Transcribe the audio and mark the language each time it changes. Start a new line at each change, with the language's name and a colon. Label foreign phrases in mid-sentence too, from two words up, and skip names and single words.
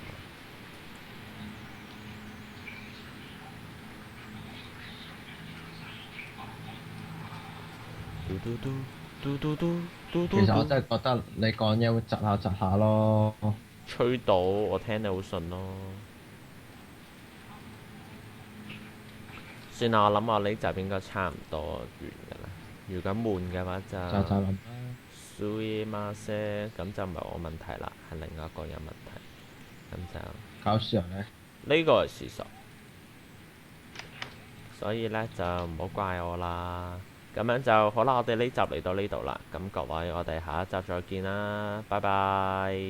Cantonese: 其實我真係覺得你講嘢會窒下窒下咯。吹到我聽你好順咯。算啦，我諗我呢集應該差唔多完㗎啦。如果悶嘅話就諗。 Sui ma se，咁就唔係我問題啦，係另外一個人問題。咁就搞笑呢？呢個係事實，所以呢，就唔好怪我啦。咁樣就好啦，我哋呢集嚟到呢度啦。咁各位，我哋下一集再見啦，拜拜。